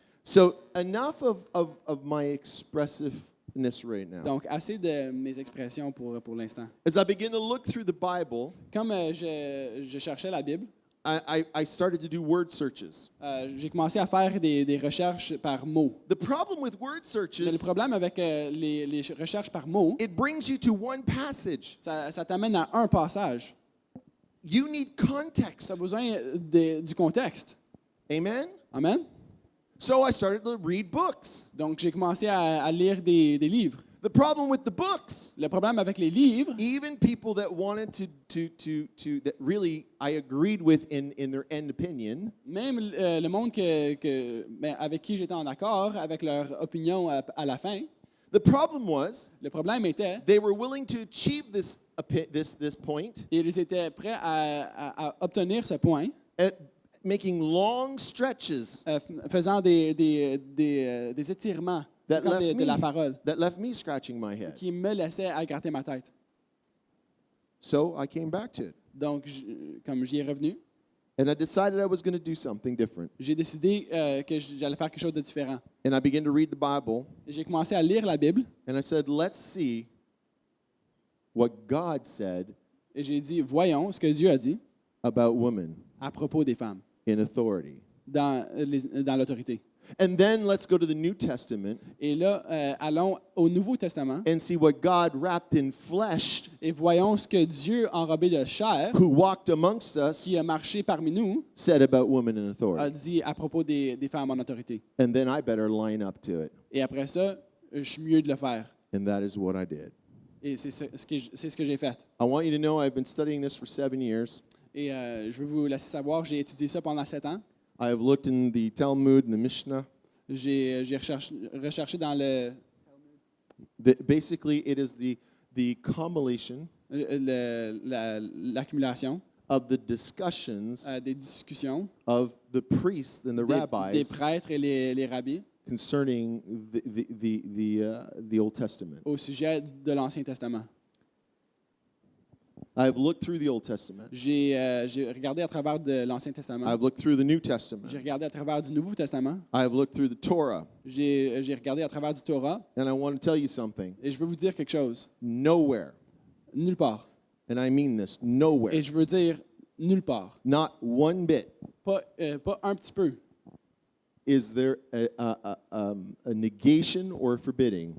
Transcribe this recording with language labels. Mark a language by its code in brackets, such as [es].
[en] So enough of my expressiveness right now. [fr] Donc, assez de mes expressions pour l'instant. [en] As I begin to look through the Bible, [fr] Comme je cherchais la Bible, [en] I started to do word searches. [fr] j'ai commencé à faire des recherches par mots. [en] The problem with word [fr] Mais le [en] searches, [fr] problème avec les recherches par mots, [en] it brings you to one passage. [fr] ça t'amène à un passage. [en] You need context. [fr] Ça a besoin du contexte. [en] Amen? [fr] Amen. [en] So I started to read books. [fr] Donc, j'ai commencé à lire des livres. [en] The problem with the books, [fr] Le problème avec les livres, [en] even people that wanted that really I agreed with in their end opinion, [fr] même le monde avec qui j'étais en accord, avec leur opinion à la fin, [en] the problem was [fr] le problème était, [en] they were willing to achieve this point [fr] ils étaient prêts à obtenir ce point, [en] at making long stretches [fr] faisant des étirements [en] that [fr] comme [en] left [fr] de la parole, [en] me scratching my head. [fr] qui me laissaient à gratter ma tête. [en] So I came back to it. [fr] Donc, comme j'y ai revenu, [en] And I decided I was going to do something different. [fr] J'ai décidé que j'allais faire quelque chose de différent. [en] And I began to read the Bible, [fr] J'ai commencé à lire la Bible [en] and I said, let's see what God said [fr] et j'ai dit, voyons ce que Dieu a dit [en] about women [fr] à propos des femmes [en] in authority. [fr] dans l'autorité. [en] And then let's go to the New Testament [fr] Et là, allons au Nouveau Testament [en] and see what God wrapped in flesh, [fr] et voyons ce que Dieu, enrobé de chair, [en] who walked amongst us, [fr] qui a marché parmi nous, [en] said about women in a authority. [fr] dit à propos des femmes en autorité. [en] And then I better line up to it. [fr] Et après ça, je suis mieux de le faire. [en] And that is what I did. [fr] Et c'est ce que j'ai fait. [en] I want you to know I've been studying this for 7 years. [fr] Et je veux vous laisser savoir, j'ai étudié ça pendant 7 ans. [en] I have looked in the Talmud and the Mishnah. [fr] J'ai recherché dans [en] Basically, it is the compilation [fr] l'accumulation [en] of the discussions [fr] des discussions [en] of the priests and the [fr] des [en] rabbis [fr] prêtres et les rabbis [en] concerning the Old Testament. [fr] au sujet de l'Ancien Testament. [en] I've looked through the Old Testament. [fr] J'ai regardé à travers de l'Ancien Testament. [en] I've looked through the New Testament. [fr] J'ai regardé à travers du Nouveau Testament. [en] I've looked through the Torah. [fr] J'ai regardé à travers du Torah. [en] And I want to tell you something. [fr] Et je veux vous dire quelque chose. [en] Nowhere, [fr] Nulle part. [en] and I mean this, nowhere, [fr] Et je veux dire nulle part. [en] not one bit, [fr] Pas un petit peu. [en] is there a negation or a forbidding